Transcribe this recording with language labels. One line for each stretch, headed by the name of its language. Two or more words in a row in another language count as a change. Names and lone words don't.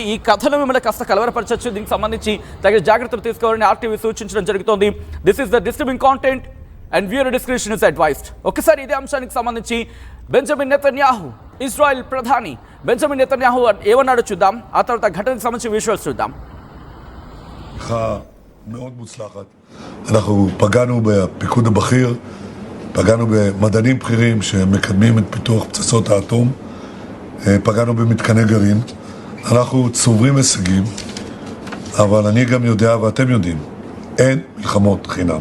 Telugu: ఈ కథను మిమ్మల్ని కాస్త కలవరపరచచ్చు. దీనికి సంబంధించి తగిన జాగ్రత్తలు తీసుకోవాలని RTV సూచించడం జరుగుతోంది.
English: This is the disturbing content and viewer description is advised.
Telugu: ఒకసారి ఇదే అంశానికి సంబంధించి బెంజమిన్ నెతన్యాహు ఇజ్రాయెల్ ప్రధాని బెంజమిన్ నెతన్యాహు ఏమన్నాడో చూద్దాం. ఆ తర్వాత ఘటనకు సంబంధించి విజువల్స్ చూద్దాం.
Hebrew: מאוד מוצלחת. אנחנו פגענו בפיקוד הבכיר, פגענו במדענים בכירים שמקדמים את פיתוח פצצות האטום, פגענו במתקני גרעין. אנחנו צוברים הישגים, אבל אני גם יודע ואתם יודעים, אין מלחמות חינם.